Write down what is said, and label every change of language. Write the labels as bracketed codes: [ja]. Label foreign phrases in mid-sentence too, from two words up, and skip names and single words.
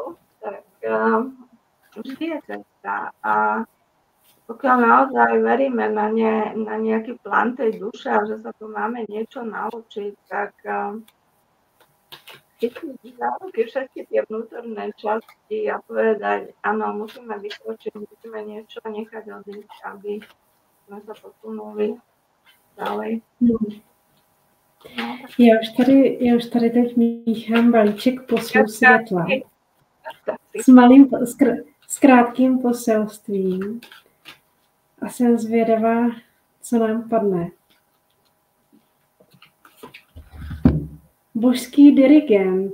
[sk] Tak vždy je cesta a pokiaľ naozaj veríme na nejaký plán tej duše a že sa tu máme niečo naučiť, tak chytnúť za ruky všetky tie vnútorné časti a povedať, áno, musíme vykročiť, musíme niečo nechať odísť, aby sme sa posunuli ďalej. [cs] Já už tady teď míchám balíček posil světla s krátkým poselstvím a jsem zvědavá, co nám padne. Božský dirigent.